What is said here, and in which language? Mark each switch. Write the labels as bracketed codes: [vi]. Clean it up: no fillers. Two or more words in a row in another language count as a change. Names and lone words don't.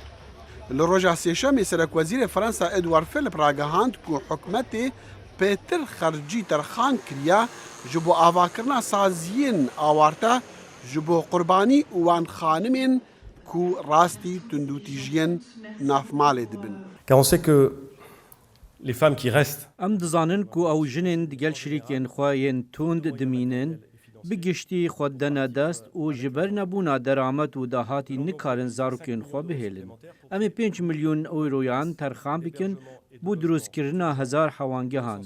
[ku] Li roja sêşemê Serokwezîrê Fransa Edward Philip ragihand ku hikûmetê pêtir xercî terxan kiriye ji bo avakirina saziyên awarte ji bo qurbanî û wan xanimên ku rastî tundûtîjiyên navmalê dibin. [fr] Car on sait que les femmes qui restent [ku] Em dizanin ku ew jinên digel şirîkên xwe yên tund dimînin, bi giştî xwe dene dest û ji ber nebûna deramet û dahatî nikarin zarokên xwe bihêlin. Em ê 5 milyon euroyan terxan bikin bû drûstkirina hezar hewangehan.